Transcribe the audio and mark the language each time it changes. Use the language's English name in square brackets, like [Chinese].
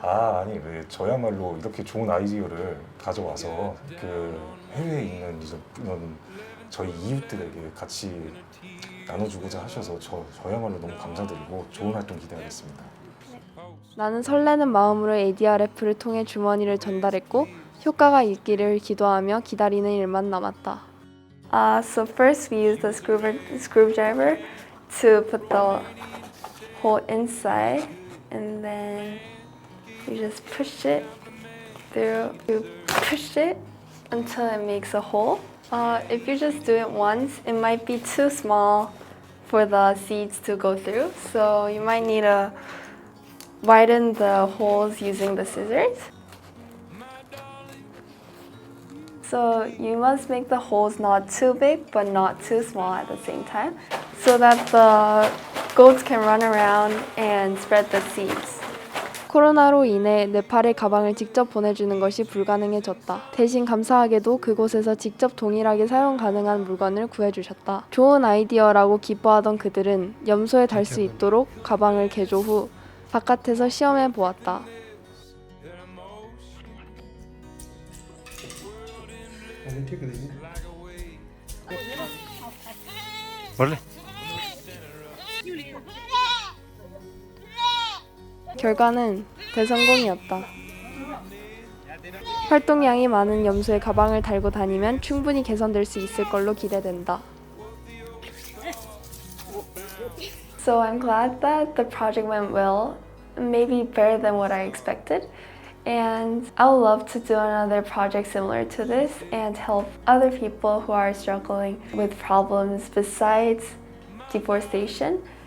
[Korean] 아니 왜 저야말로 이렇게 좋은 아이디어를 가져와서 그 해외에 있는 이런 저희 이웃들에게 같이 나눠주고자 하셔서 저야말로 너무 감사드리고 좋은 활동 기대하겠습니다. 나는 설레는 마음으로 ADRF를 통해 주머니를 전달했고 효과가 있기를 기도하며 기다리는 일만 남았다. [English] So first we use the screwdriver to put the hole inside, and then you just push it through. You push it until it makes a hole. If you just do it once, it might be too small for the seeds to go through, so you might need to widen the holes using the scissors. So you must make the holes not too big but not too small at the same time so that the goats can run around and spread the seeds. [Korean] 코로나로 인해 네팔에 가방을 직접 보내주는 것이 불가능해졌다. 대신 감사하게도 그곳에서 직접 동일하게 사용 가능한 물건을 구해주셨다. 좋은 아이디어라고 기뻐하던 그들은 염소에 달 수 있도록 가방을 개조 후 바깥에서 시험해 보았다. 원래 결과는 대성공이었다. 활동량이 많은 염소의 가방을 달고 다니면 충분히 개선될 수 있을 걸로 기대된다. [English] So I'm glad that the project went well, maybe better than what I expected. And I would love to do another project similar to this and help other people who are struggling with problems besides deforestation.